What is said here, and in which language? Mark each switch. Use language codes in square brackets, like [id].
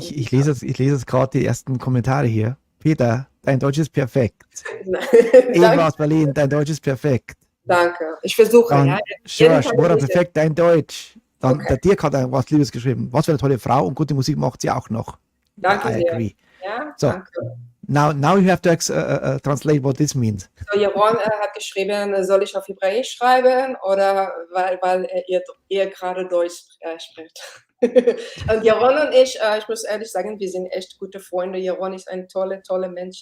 [de] Ich lese jetzt gerade die ersten Kommentare hier. Peter, dein Deutsch ist perfekt. Eva aus Berlin, dein Deutsch ist perfekt. Danke. Ich versuche. Dann, Ja. Serge, Moran, perfekt, dein Deutsch. Dann Okay. der Dirk hat was Liebes geschrieben. Was für eine tolle Frau und gute Musik macht sie auch noch. Danke [en] I [de] sehr. [en] agree. [de] Ja, [en] So. [de] danke. [en] Now you have to translate what this means. [de] So, Jaron hat geschrieben, soll ich auf Hebräisch schreiben oder weil er gerade Deutsch spricht. Und Jaron und ich muss ehrlich sagen, wir sind echt gute Freunde. Jaron ist ein toller Mensch.